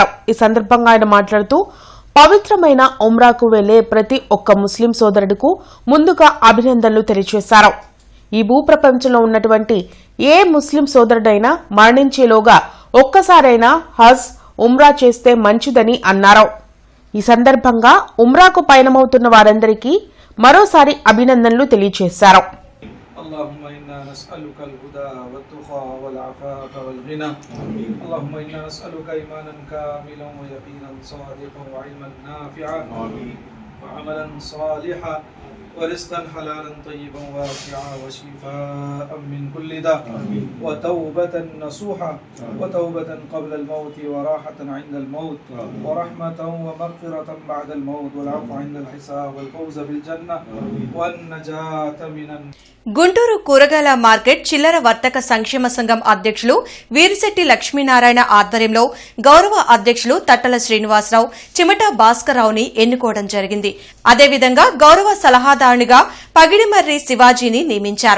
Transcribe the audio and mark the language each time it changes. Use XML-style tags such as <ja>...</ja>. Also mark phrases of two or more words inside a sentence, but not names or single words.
<te>ఈ సందర్భంగా ఆయన మాట్లాడుతూ పవిత్రమైన ఉమ్రాకు వెళ్లే ప్రతి ఒక్క ముస్లిం సోదరుడుకు ముందుగా అభినందనలు తెలియజేశారు. ఈ భూప్రపంచంలో ఉన్నటువంటి ఏ ముస్లిం సోదరుడైనా మరణించేలోగా ఒక్కసారైనా హజ్ ఉమ్రా చేస్తే మంచిదని అన్నారు. ఈ సందర్భంగా ఉమ్రాకు పయనమవుతున్న వారందరికీ మరోసారి అభినందనలు తెలియజేశారు.</te> <ar>اللهم إنا نسألك الهدى والتقى والعفاف والغنى اللهم إنا نسألك إيمانا كاملا ويقينا صادقا وعلما نافعا وعملا صالحا ورزقا حلالا طيبا واسعا وشفاء من كل داء وتوبة نصوحا وتوبة قبل الموت وراحة عند الموت ورحمة ومغفرة بعد الموت والعفو عند الحساب والفوز بالجنة والنجاة من</ar> <te>గుంటూరు కూరగాయల మార్కెట్ చిల్లర వర్తక సంక్షేమ సంఘం అధ్యక్షులు వీరిశెట్టి లక్ష్మీనారాయణ ఆధ్వర్యంలో గౌరవ అధ్యక్షులు తట్టల శ్రీనివాసరావు, చిమటా భాస్కర్రావుని ఎన్నుకోవడం జరిగింది. అదేవిధంగా గౌరవ సలహాదారునిగా పగిడిమర్రి శివాజీని నియమించారు.</te>